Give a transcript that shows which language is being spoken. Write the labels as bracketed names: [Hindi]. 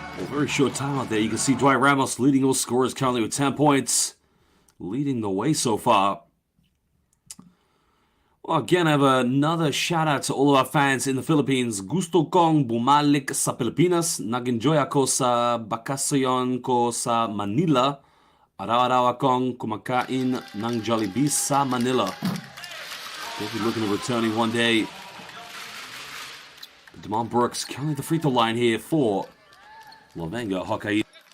[English] Very short time out there. You can see Dwight Ramos leading all scorers currently with 10 points. Leading the way so far. Well, again, I have another shout out to all of our fans in the Philippines. [Filipino] Gusto kong bumalik sa Pilipinas. Nag-enjoy ako sa bakasyon ko sa Manila. Araw-araw akong kumakain ng Jollibee sa Manila. [English] They'll be looking at returning one day. Damon Brooks currently at the free throw line here for LEVANGA HOKKAIDO.